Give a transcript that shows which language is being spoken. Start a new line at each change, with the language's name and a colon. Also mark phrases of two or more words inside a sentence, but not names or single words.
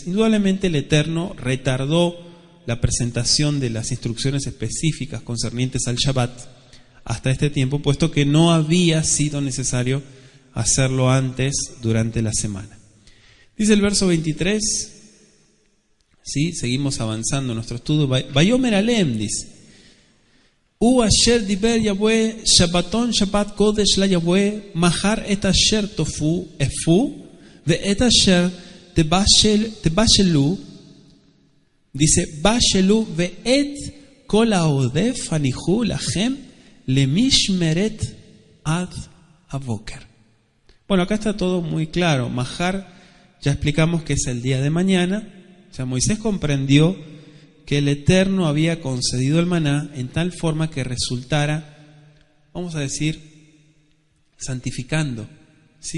Spanish: Indudablemente el Eterno retardó la presentación de las instrucciones específicas concernientes al Shabbat hasta este tiempo, puesto que no había sido necesario hacerlo antes durante la semana. Dice el verso 23, ¿sí? Seguimos avanzando en nuestro estudio.
Hebrew: ויאמר אלהם, dice, הוא אשר דבר יהוה שבתון שבת קדש ליהוה מחר את אשר תאפו אפו ואת אשר תבשלו, dice, בשלו ואת כל העדף הניחו לכם למשמרת עד הבקר.
Spanish: Bueno, acá está todo muy claro. Mahar, ya explicamos que es el día de mañana. O sea, Moisés comprendió que el Eterno había concedido el maná en tal forma que resultara, vamos a decir, santificando, ¿sí?